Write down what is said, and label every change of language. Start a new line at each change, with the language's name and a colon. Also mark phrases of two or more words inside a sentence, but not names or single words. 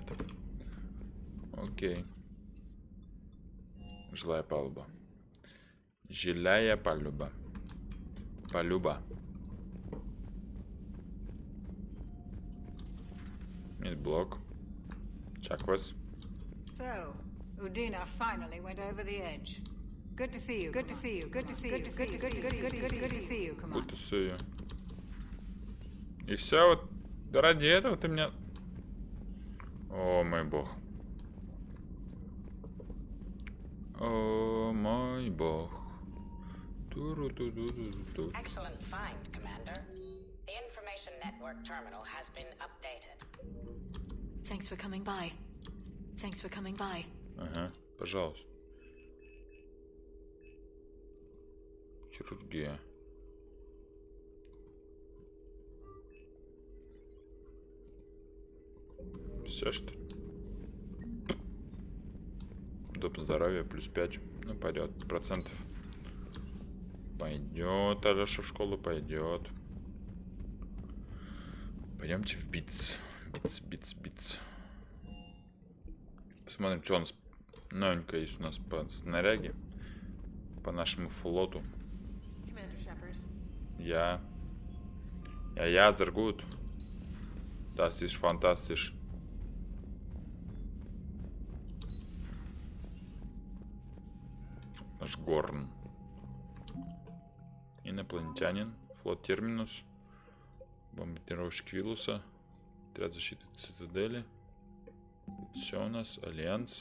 Russian: Окей. Жилая палуба. Жилая палуба. Палуба. Блок. Чаквас.
English: So, Udina finally went over the edge. Good to see you. Good to see you. Good to see you. Good to see you. Come on. Good to see you.
Russian: И все, вот ради этого ты меня... О, мой бог. О, мой бог. Туру-ту-ду-ду-ду.
English: Excellent find, Commander. The information network terminal has been updated. Thanks for coming by. Thanks for coming by.
Russian: Ага, пожалуйста. Хирургия. Все, что ли? Доп. Здоровья плюс 5. Ну, пойдет. Процентов. Пойдет, Алеша в школу пойдет. Пойдемте в битс. Битс. Посмотрим, что у нас новенькое есть у нас по снаряге. По нашему флоту.
German: Ja, sehr gut. Das ist fantastisch.
Russian: Наш Горн. Инопланетянин. Флот Терминус. Бомбардировщик Вилуса. Отряд защиты Цитадели. Все у нас. Альянс.